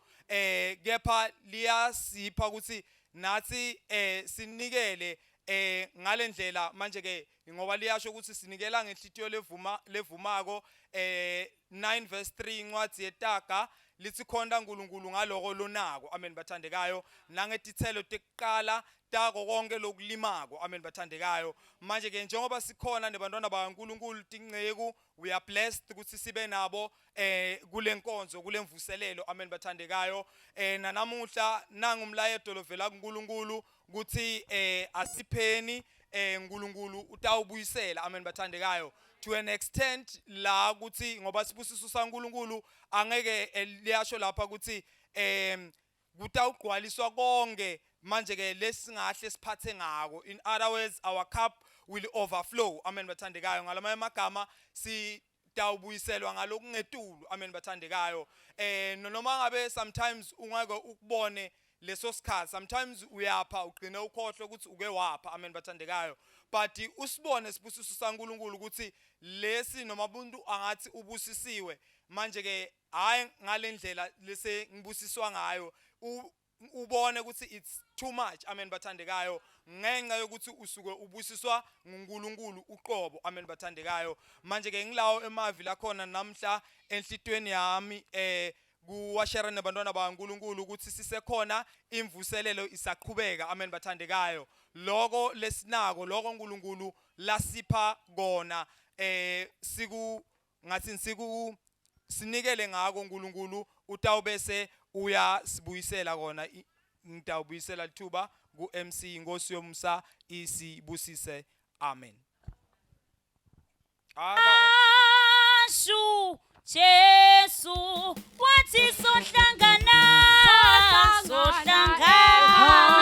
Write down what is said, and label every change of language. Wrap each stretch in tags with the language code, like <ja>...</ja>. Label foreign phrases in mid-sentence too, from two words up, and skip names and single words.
<ss>Kepha liyasipha ukuthi nathi sinikele ngalendlela manje ke ngoba liyasho ukuthi sinikela ngenhlitiyo levumako. 9 verse 3 incwadzi yetaga lithi khonda uNkulunkulu ngaloko lonako. Amen bathandekayo. Nangetithelo tekuqala tako konke lokulimako. Amen bathandekayo. Manje ke njengoba sikhona nebantwana bakaNkulunkulu tinceku</ss> <en>we are blessed</en> <ss>ukuthi sibe nabo kulenkonzo kulemvuselelo. Amen bathandekayo. Nanamuhla nangumlayedo lovela kuNkulunkulu ukuthi asipheni uNkulunkulu utawubuyisela. Amen bathandekayo.</ss> <en>To an extent</en> <ss>la ukuthi ngoba sibusiso saNkulunkulu angeke liyasho lapha ukuthi kutawugqwaliswa konke manje ke lesingahle siphathe ngako.</ss> <en>In other words, our cup will overflow.</en> <ss>Amen bathandekayo. Ngalamanye amagama sitawubuyiselwa ngalokungetulu. Amen bathandekayo. Noma ngabe sometimes ungeke ukubone leso sikhathi, sometimes uyapha ugcine ukhohlwe ukuthi uke wapha. Amen bathandekayo. But usibone sibusiso saNkulunkulu ukuthi lesi noma umuntu angathi ubusisiwe manje ke hayi ngalendlela lese ngibusiswa ngayo ubone ukuthi</ss> <en>it's too much.</en> <ss>Amen bathandekayo. Ngenxa yokuthi usuke ubusiswa nguNkulunkulu uqobo. Amen bathandekayo. Manje ke ngilawo emavi la khona namhla enhlitweni yami kuwashare nebantwana bakaNkulunkulu ukuthi sisekhona imvuselelo isaqhubeka. Amen bathandekayo. Lokho lesinako lokho uNkulunkulu lasipha kona sinikele ngako uNkulunkulu utawubese uyasibuyisela kona. Ngitawubuyisela lithuba ku-MC inkosi yomsa isibusise. Amen. Ashu Jesu wathi sohlangana</ss>